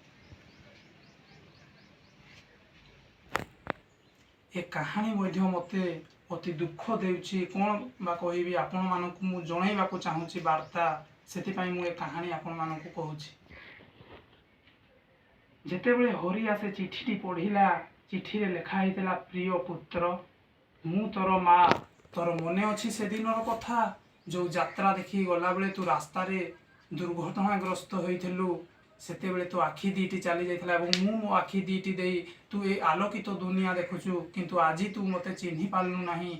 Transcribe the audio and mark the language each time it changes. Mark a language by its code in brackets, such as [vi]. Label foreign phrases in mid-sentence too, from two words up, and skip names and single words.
[or] ଏ କାହାଣୀ ମଧ୍ୟ ମତେ ଅତି ଦୁଃଖ ଦେଉଛି କଣ ବା କହିବି ଆପଣ ମାନଙ୍କୁ ମୁଁ ଜଣାଇବାକୁ ଚାହୁଁଛି ବାର୍ତ୍ତା ସେଥି ପାଇଁ ମୁଁ ଏ କାହାଣୀ ଆପଣ ମାନଙ୍କୁ କହୁଛି। ଯେତେବେଳେ ହରିଆ ସେ ଚିଠିଟି ପଢ଼ିଲା ଚିଠି ରେ ଲେଖା ହୋଇଥିଲା ପ୍ରିୟ ପୁତ୍ର ମୁଁ ତୋର ମା ତୋର ମନେ ଅଛି ସେ ଦିନର କଥା ଯୋ ଯାତ୍ରା ଦେଖି ଗଲା ବେଳେ ତୁ ରାସ୍ତା ରେ ଦୁର୍ଘଟଣାଗ୍ରସ୍ତ ହୋଇଥିଲୁ। ସେତେବେଳେ ତୋ ଆଖି ଦିଟି ଚାଲି ଯାଇଥିଲା ଏବଂ ମୁଁ ମୋ ଆଖି ଦିଟି ଦେଇ ତୁ ଏ ଆଲୋକିତ ତୋ ଦୁନିଆ ଦେଖୁଛୁ କିନ୍ତୁ ଆଜି ତୁ ମତେ ଚିହ୍ନି ପାରିଲୁ ନାହିଁ।